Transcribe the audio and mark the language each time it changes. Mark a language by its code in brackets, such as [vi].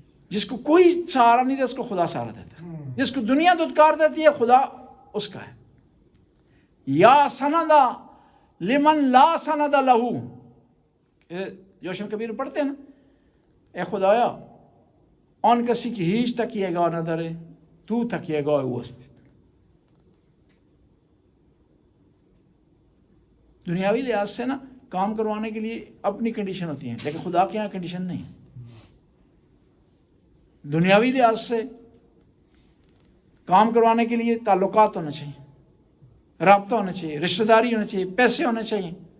[ur] جس کو کوئی سہارا نہیں دے اس کو خدا سہارا دیتا ہے. جس کو دنیا دھتکار دیتی ہے خدا اس کا ہے. [ar] یا سندا لمن لا سند لہو، [ur] جوشن کبیر پڑھتے ہیں نا، [fa] اے خدایا آن کسی کی هیچ تکیهگاه نداره تو تکیهگاه او هستی. [ur] دنیاوی لحاظ سے نا کام کروانے کے لیے اپنی کنڈیشن ہوتی ہیں، لیکن خدا کے یہاں کنڈیشن نہیں. دنیاوی لحاظ سے کام کروانے کے لیے تعلقات ہونا چاہیے، رابطہ ہونا چاہیے، رشتہ داری ہونا چاہیے، پیسے ہونے چاہیے.